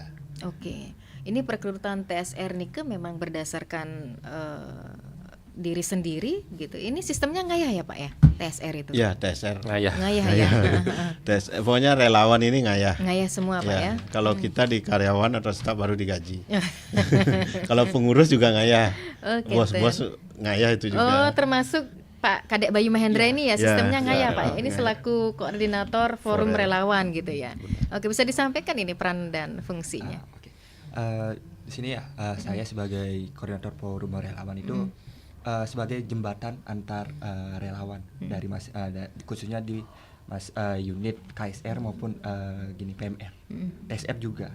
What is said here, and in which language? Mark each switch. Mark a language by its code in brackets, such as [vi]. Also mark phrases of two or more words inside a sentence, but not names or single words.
[id] Oke, ini perekrutan TSR Nike memang berdasarkan diri sendiri gitu. Ini sistemnya ngayah ya Pak ya, TSR itu? Ya TSR ngayah ya. TSR, pokoknya relawan ini ngayah Semua Pak ya. Kalau kita di karyawan atau staf baru digaji. Kalau pengurus juga ngayah, bos-bos ngayah itu juga. Oh termasuk Pak Kadek Bayu Mahendra ini ya, sistemnya ngayah Pak. Ini selaku koordinator forum relawan gitu ya. Oke, bisa disampaikan ini peran dan fungsinya. Di sini ya saya sebagai koordinator forum relawan itu sebagai jembatan antar relawan dari khususnya di unit KSR maupun PMR, TSR juga.